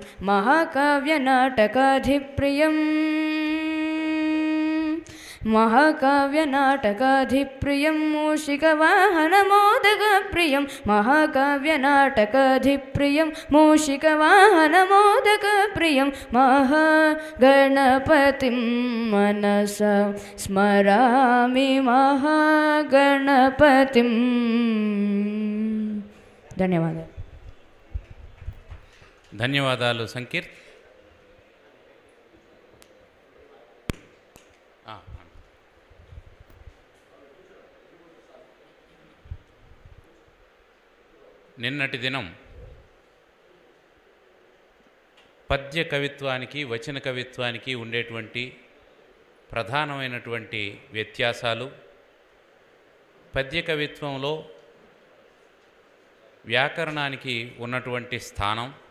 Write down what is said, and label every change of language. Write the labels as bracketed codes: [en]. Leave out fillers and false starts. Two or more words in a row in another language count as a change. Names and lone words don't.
[sa] महाकाव्यनाटकाधिप्रियं, महाकाव्यनाटकाधिप्रियं, मूषिकवाहनमोदकप्रियं, महाकाव्यनाटकाधिप्रियं, मूषिकवाहनमोदकप्रियं, महागणपतिं मनसा स्मरामि, महागणपतिं. [te] ధన్యవాదాలు. ధన్యవాదాలు సంకీర్త్. నిన్నటి దినం పద్య కవిత్వానికి వచన కవిత్వానికి ఉండేటువంటి ప్రధానమైనటువంటి వ్యత్యాసాలు, పద్య కవిత్వంలో వ్యాకరణానికి ఉన్నటువంటి స్థానం,